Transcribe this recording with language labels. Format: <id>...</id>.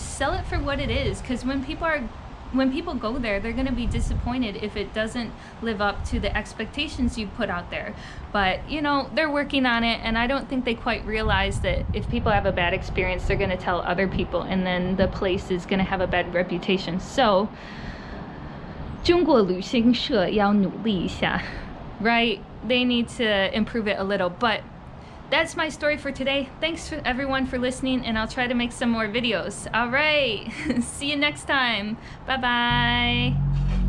<en>Sell it for what it is, because when people go there, they're going to be disappointed if it doesn't live up to the expectations you put out there. But, you know, they're working on it, and I don't think they quite realize that if people have a bad experience, they're going to tell other people, and then the place is going to have a bad reputation. So,</en> <zh>中国旅行社要努力一下,</zh> <en>right? They need to improve it a little, but that's my story for today. Thanks for everyone for listening, and I'll try to make some more videos. All right, see you next time. Bye bye.</en>